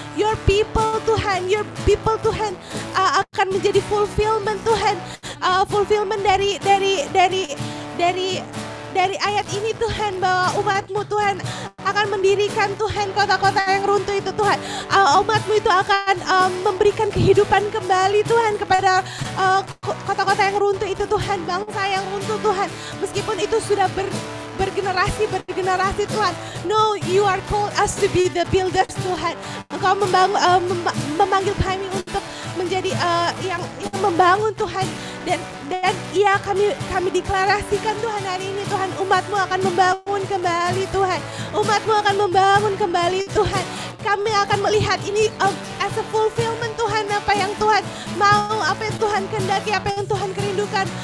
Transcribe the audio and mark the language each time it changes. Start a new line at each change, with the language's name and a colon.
English: Your people,
Indonesian: Tuhan, akan menjadi fulfillment, Tuhan, fulfillment dari ayat ini, Tuhan, bahwa umatmu, Tuhan, akan mendirikan, Tuhan, kota-kota yang runtuh itu, Tuhan. Umatmu itu akan memberikan kehidupan kembali, Tuhan, kepada kota-kota yang runtuh itu, Tuhan, bangsa yang runtuh, Tuhan. Meskipun itu sudah bergenerasi, Tuhan.
English: No, you are called us to be the builders, Tuhan.
Indonesian: Engkau memanggil kami untuk menjadi yang membangun, Tuhan. Dan ya, kami deklarasikan, Tuhan, hari ini, Tuhan, umatmu akan membangun kembali, Tuhan. Umatmu akan membangun kembali, Tuhan. Kami akan melihat ini
English: as a fulfillment,
Indonesian: Tuhan, apa yang Tuhan mau, apa yang Tuhan kehendaki, apa yang Tuhan kerindukan.